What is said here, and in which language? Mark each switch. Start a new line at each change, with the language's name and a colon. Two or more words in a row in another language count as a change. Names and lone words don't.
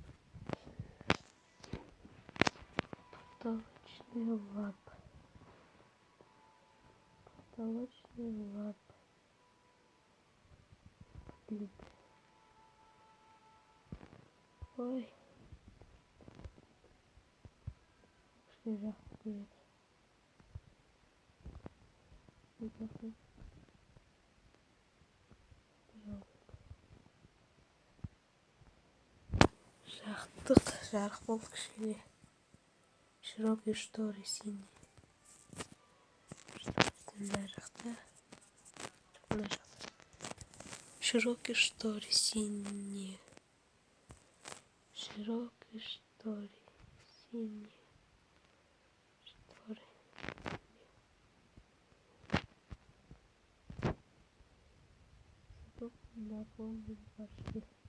Russian: Потолочная лампа длинная. Ой. Шляпа дверь.
Kazakh: Жарық болды кішкене.
Russian: Широкие шторы синие. Широкие шторы синие. Наполнен пакет.